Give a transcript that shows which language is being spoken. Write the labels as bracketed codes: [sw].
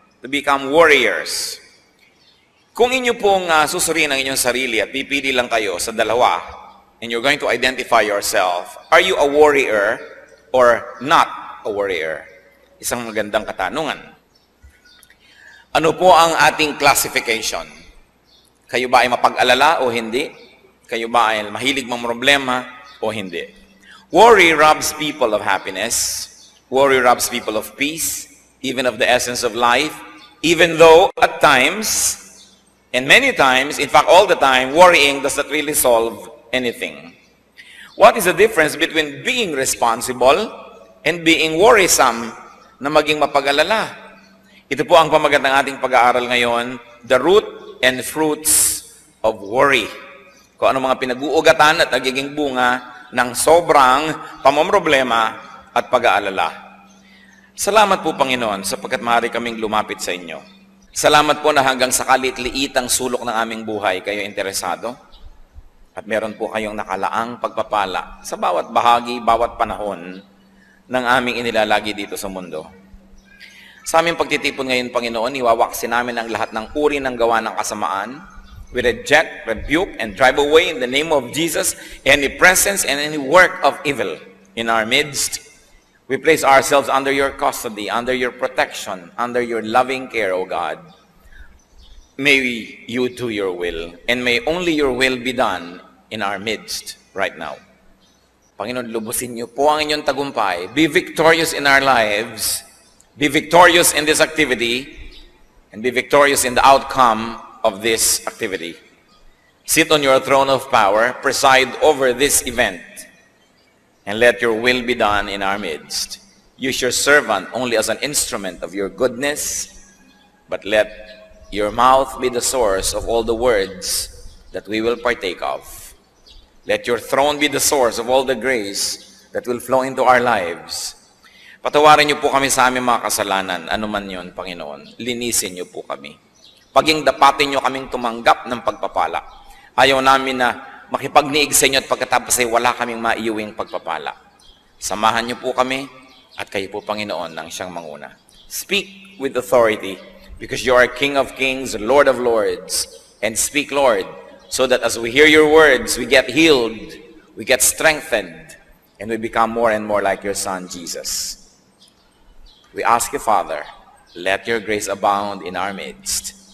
[en] To become warriors. [tl] Kung inyo pong susuriin ang inyong sarili at pipili lang kayo sa dalawa, [en] and you're going to identify yourself, are you a warrior or not a warrior? [tl] Isang magandang katanungan. Ano po ang ating classification? Kayo ba ay mapag-alala o hindi? Kayo ba ay mahilig mamroblema o hindi? [en] Worry robs people of happiness. Worry robs people of peace, even of the essence of life, even though at times, and many times, in fact all the time, worrying does not really solve anything. What is the difference between being responsible and being worrisome [tl] na maging mapag-alala? Ito po ang pamagat ng ating pag-aaral ngayon, [en] the root and fruits of worry. [tl] Kung ano mga pinag-uugatan at nagiging bunga ng sobrang pamomroblema at pag-aalala. Salamat po, Panginoon, sapagkat maaari kaming lumapit sa inyo. Salamat po na hanggang sa kalit-liitang sulok ng aming buhay kayo interesado. At meron po kayong nakalaang pagpapala sa bawat bahagi, bawat panahon ng aming inilalagi dito sa mundo. Sa aming pagtitipon ngayon, Panginoon, iwawaksin namin ang lahat ng uri ng gawa ng kasamaan. [en] We reject, rebuke, and drive away in the name of Jesus any presence and any work of evil in our midst. We place ourselves under your custody, under your protection, under your loving care, O God. May you do your will, and may only your will be done in our midst right now. [tl] Panginoon, lubusin niyo po ang inyong tagumpay. [en] Be victorious in our lives. Be victorious in this activity, and be victorious in the outcome of this activity. Sit on your throne of power, preside over this event, and let your will be done in our midst. Use your servant only as an instrument of your goodness, but let your mouth be the source of all the words that we will partake of. Let your throne be the source of all the grace that will flow into our lives. [tl] Patawarin niyo po kami sa aming mga kasalanan, anuman yun, Panginoon. Linisin niyo po kami. Paging dapatin niyo kaming tumanggap ng pagpapala. Ayaw namin na makipagniig sa inyo at pagkatapos ay wala kaming maiuwing pagpapala. Samahan niyo po kami at kayo po, Panginoon, ang siyang manguna. [en] Speak with authority because you are King of Kings, Lord of Lords. And speak, Lord, so that as we hear your words, we get healed, we get strengthened, and we become more and more like your Son, Jesus. We ask you, Father, let your grace abound in our midst.